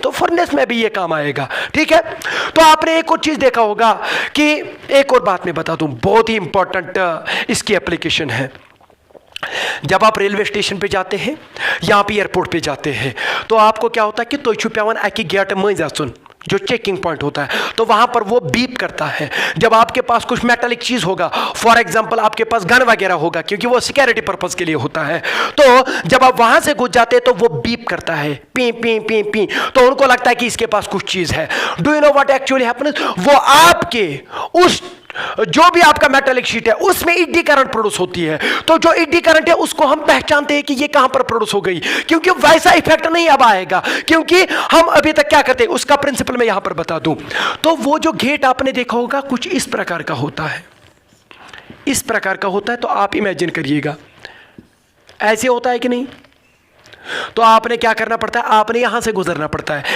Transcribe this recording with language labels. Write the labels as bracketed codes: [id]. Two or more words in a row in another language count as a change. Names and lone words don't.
[hi] तो फर्नेस में भी ये काम आएगा, ठीक है। तो आपने एक और चीज देखा होगा कि, एक और बात मैं बता दूं, बहुत ही इंपॉर्टेंट इसकी एप्लीकेशन है। जब आप रेलवे स्टेशन पे जाते हैं या आप एयरपोर्ट पे जाते हैं, तो आपको क्या होता है कि तो [ks] छुपावन आके गेट मज आसुन, [hi] जो [en] checking point [hi] होता है, तो वहां पर वो बीप करता है। जब आपके पास कुछ मेटालिक चीज होगा, [en] for example [hi] आपके पास गन वगैरह होगा, क्योंकि वो [en] security purpose [hi] के लिए होता है, तो जब आप वहां से घुस जाते हैं तो वो बीप करता है, पी पी पी पी, तो उनको लगता है कि इसके पास कुछ चीज है। [en] do you know what actually happens, [hi] वो आपके उस जो भी आपका [en] metallic sheet [hi] है उसमें [en] eddy current [hi] प्रोड्यूस होती है, तो जो [en] eddy current [hi] है उसको हम पहचानते हैं कि ये कहां पर प्रोड्यूस हो गई, क्योंकि वैसा इफेक्ट नहीं अब आएगा, क्योंकि हम अभी तक क्या करते हैं उसका प्रिंसिपल मैं यहां पर बता दूं। तो वो जो गेट आपने देखा होगा कुछ इस प्रकार का होता है, इस प्रकार का होता है, तो आप इमेजिन करिएगा ऐसे होता है कि नहीं, तो आपने क्या करना पड़ता है, आपने यहां से गुजरना पड़ता है।